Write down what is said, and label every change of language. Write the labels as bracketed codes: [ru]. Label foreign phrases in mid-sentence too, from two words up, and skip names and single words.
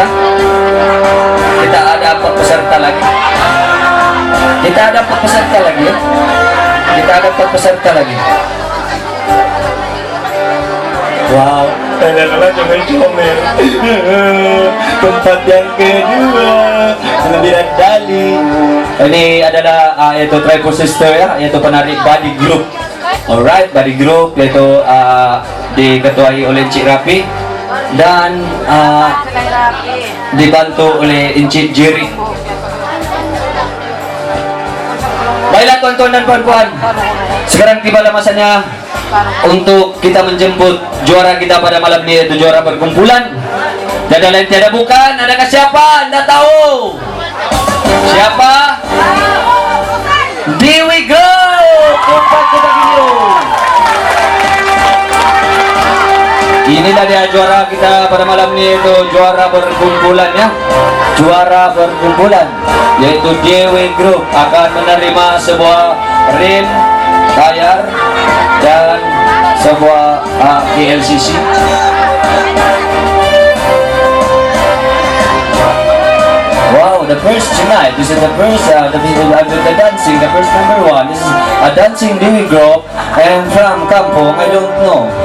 [ms] Kita ada 4 peserta lagi. Kita ada 4 peserta lagi, ya. Kita ada 4 peserta lagi. malah comel-comel. Tempat yang kedua, Sembilan Dali. Ini adalah yaitu Triple Sister ya, yaitu penari [en] body group. [ms] Alright, [en] body group [ms] yaitu diketuai oleh Encik Rapi dan dibantu oleh Encik Jerry. Baiklah tuan-tuan dan puan-puan, sekarang tibalah masanya untuk kita menjemput juara kita pada malam ini, yaitu juara perkumpulan. Tiada lain tiada bukan, adakah siapa? Anda tahu? Siapa? Dewi Girl. Tempat kita video. Inilah dia juara kita pada malam ini, yaitu juara perkumpulan ya. Juara perkumpulan yaitu Dewi Group akan menerima sebuah rim, tayar dan sebuah KLCC. [en] Wow, the first tonight. This is the first, the dancing, the first number one. This is a dancing Dewi Group and from Kampong, I don't know.